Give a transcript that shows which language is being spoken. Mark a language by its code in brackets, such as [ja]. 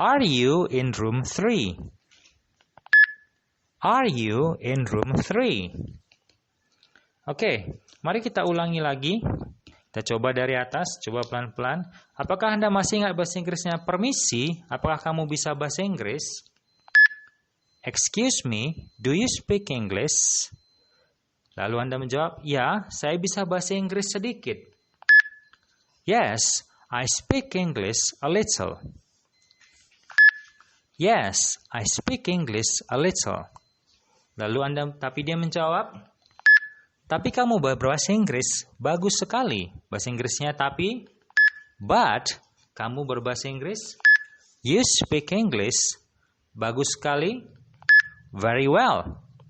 [en] Are you in room 3? Are you in room 3? [id] Oke, mari kita ulangi lagi. Kita coba dari atas, coba pelan-pelan. Apakah Anda masih ingat bahasa Inggrisnya permisi? Apakah kamu bisa bahasa Inggris? [en] Excuse me, do you speak English? [id] Lalu Anda menjawab, ya, saya bisa bahasa Inggris sedikit. [en] Yes, I speak English a little. Yes, I speak English a little. [id] Lalu tapi dia menjawab, tapi kamu berbahasa Inggris bagus sekali. Bahasa Inggrisnya tapi, but kamu berbahasa Inggris, [en] you speak English [id] bagus sekali, [en] very well.